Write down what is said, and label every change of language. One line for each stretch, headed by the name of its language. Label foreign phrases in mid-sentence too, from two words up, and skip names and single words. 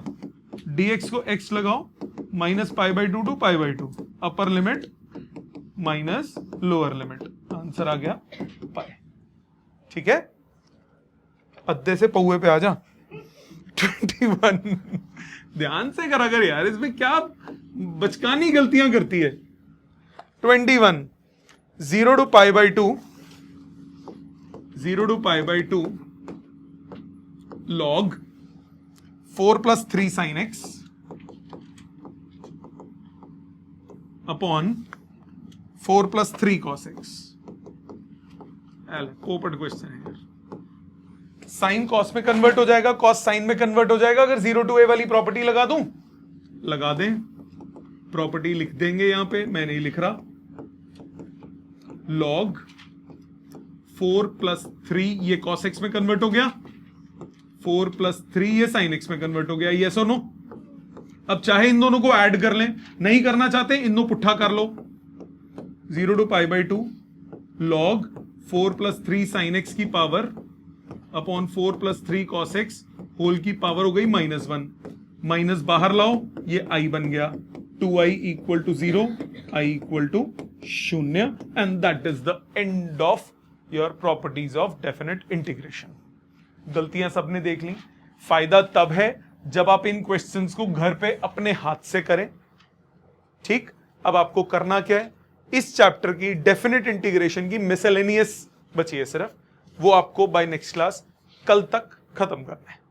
Hindi: dx को x लगाओ, -π/2 to π/2,
English: upper limit minus lower limit,
Hindi: आंसर आ गया पाई। ठीक है, अद्दे से पौए पे आ जा। 21 ध्यान से करा कर यार, इसमें क्या बचकानी गलतियां करती है।
English: 21 0 to π/2, 0 to π/2 log 4 plus 3 sin x upon 4 plus 3 cos x।
Hindi: पोपट क्वेश्चन है यार। साइन कॉस में कन्वर्ट हो जाएगा, कॉस साइन में कन्वर्ट हो जाएगा। अगर 0 to a वाली प्रॉपर्टी लगा दूं, लगा दें, प्रॉपर्टी लिख देंगे यहां पे, मैं नहीं लिख रहा।
English: log 4 plus 3
Hindi: ये cos x में कन्वर्ट हो गया,
English: 4 plus 3
Hindi: ये sin x में कन्वर्ट हो गया। यस और नो? अब चाहे इन दोनों को ऐड कर लें, नहीं करना चाहते इन दोनों पुट्ठा कर लो।
English: 0 to π/2 log 4 plus 3 sin x
Hindi: की पावर
English: upon 4 plus 3 cos x whole
Hindi: की पावर हो गई -1। माइनस बाहर लाओ, ये i बन गया।
English: 2i equal to 0, i equal to 0, and that is the end of your properties of definite integration।
Hindi: गलतियां सबने देख ली। फायदा तब है जब आप इन क्वेश्चंस को घर पे अपने हाथ से करें। ठीक, अब आपको करना क्या है, इस चैप्टर की
English: definite integration
Hindi: की मिसलेनियस बची है सिर्फ, वो आपको
English: by next class
Hindi: कल तक खत्म करना है।